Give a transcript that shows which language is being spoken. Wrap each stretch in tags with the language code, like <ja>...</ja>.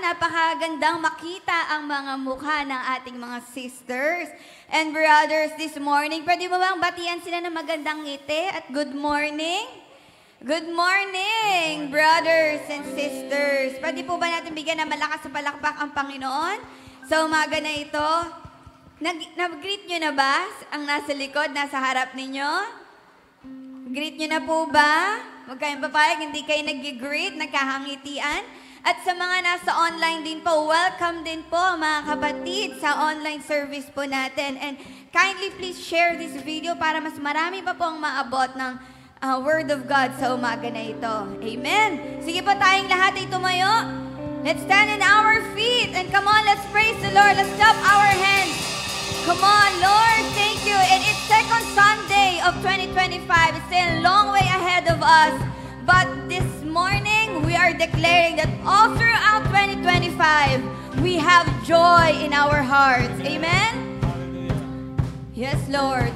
<tl>Napakagandang makita ang mga mukha ng ating mga</tl> <en>sisters and brothers this morning.</en> <tl>Pwede mo bang batian sila ng magandang ngiti at good morning?</tl> <en>Good morning, brothers and sisters.</en> <tl>Pwede po ba natin bigyan ng malakas sa palakpak ang Panginoon sa umaga na ito? Nag-greet nyo na ba ang nasa likod, nasa harap ninyo? Greet nyo na po ba? Huwag kayong papayag, hindi kayo nag-greet, nagkahangitian. At sa mga nasa online din po, welcome din po mga kapatid sa online service po natin.</tl> <en>And kindly please share this video</en> <tl>para mas marami pa po ang maabot ng Word of God sa umaga na ito. Amen! Sige po tayong lahat ay tumayo.</tl> <en>Let's stand on our feet and come on, let's praise the Lord. Let's clap our hands. Come on, Lord, thank you. And it's second Sunday of 2025. It's still a long way ahead of us. But this morning, we are declaring that all throughout 2025, we have joy in our hearts. Amen? Yes, Lord.</en>